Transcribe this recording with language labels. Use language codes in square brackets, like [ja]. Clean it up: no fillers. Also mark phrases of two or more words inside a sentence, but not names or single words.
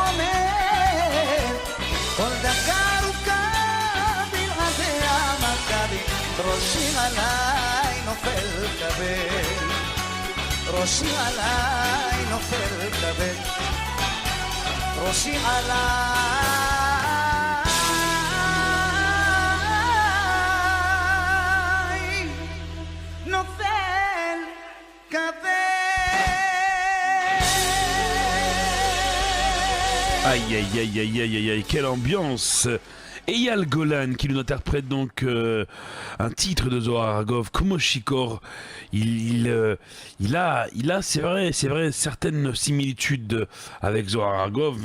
[he] עומד, כל דקה ארוכה בלעדיה מכבי, ראשי עליי נופל כבד, ראשי עליי נופל כבד, ראשי עליי נופל כבד. [fr] Aïe aïe aïe aïe aïe aïe aïe, quelle ambiance! Eyal Golan qui nous interprète donc un titre de Zohar Argov, Komoshikor. Il a c'est vrai, certaines similitudes avec Zohar Argov.